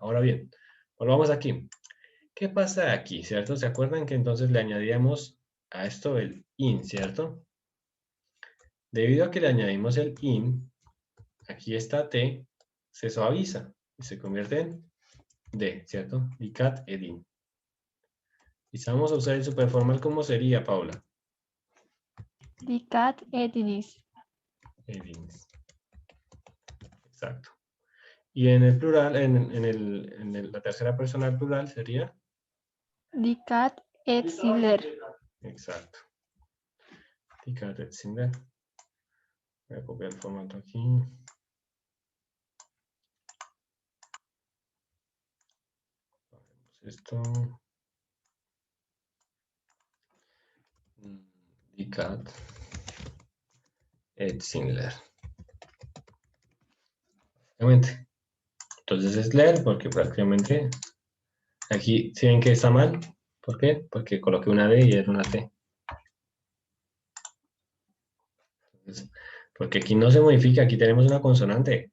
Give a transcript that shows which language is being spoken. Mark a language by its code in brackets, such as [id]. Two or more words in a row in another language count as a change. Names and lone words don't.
[es] Ahora bien, volvamos aquí. ¿Qué pasa aquí, cierto? ¿Se acuerdan que entonces le añadíamos a esto el in, cierto? Debido a que le añadimos el in, aquí esta T se suaviza y se convierte en D, ¿cierto? [tr] Dikkat edin. [es] Y si vamos a usar el superformal, ¿cómo sería, Paula? [tr] Dikkat ediniz. Edins. [es] Exacto. Y en el plural, la tercera persona del plural sería. [tr] Dikkat etsinler. [es] Exacto. [tr] Dikkat etsinler. [es] Voy a copiar el formato aquí. Esto. [tr] Dikkat etsinler. [es] Entonces es leer porque prácticamente aquí, ¿sí ven que está mal? ¿Por qué? Porque coloqué una D y era una T. Entonces, porque aquí no se modifica, aquí tenemos una consonante.